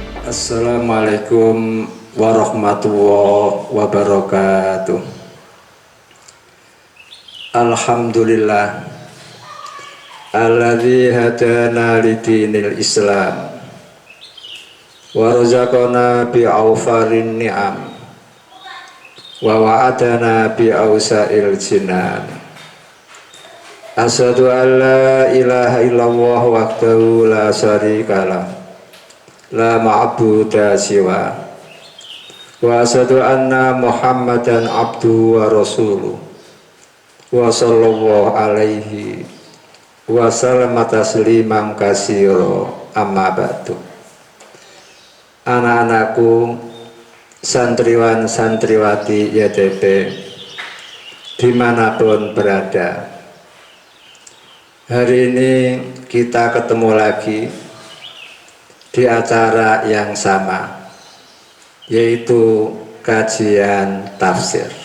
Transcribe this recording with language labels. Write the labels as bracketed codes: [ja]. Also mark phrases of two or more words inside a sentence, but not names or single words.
[ar] السلام عليكم ورحمة الله وبركاته. الحمد لله الذي هدانا لدين الإسلام ورزقنا بأوفر النعم ووعدنا بأوسع الجنان. أشهد أن لا إله إلا الله وحده لا شريك له لا معبود سوى وأشهد أن محمدا عبده ورسوله وصلى الله عليه وسلم تسليما كثيرا أما بعد. [id] Anak-anakku, santriwan santriwati YTP dimanapun berada, hari ini kita ketemu lagi di acara yang sama, yaitu kajian tafsir.